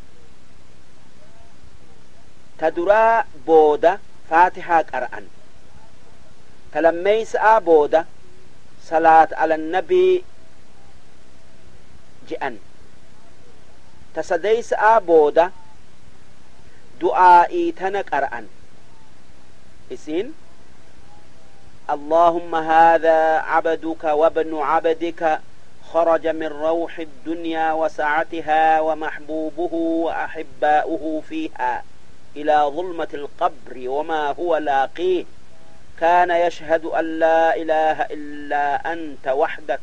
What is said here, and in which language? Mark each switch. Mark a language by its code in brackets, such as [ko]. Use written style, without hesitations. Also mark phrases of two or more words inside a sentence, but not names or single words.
[om] taduraa booda faatihaa qara'an talammeeysaa booda [ar] صلاة على النبي [om] je'an tasadeeysaa booda du'aa'ii tana qara'an isiin [ar] اللهم هذا عبدك وابن عبدك خرج من روح الدنيا وسعتها ومحبوبه وأحباؤه فيها إلى ظلمة القبر وما هو لاقيه كان يشهد أن لا إله إلا أنت وحدك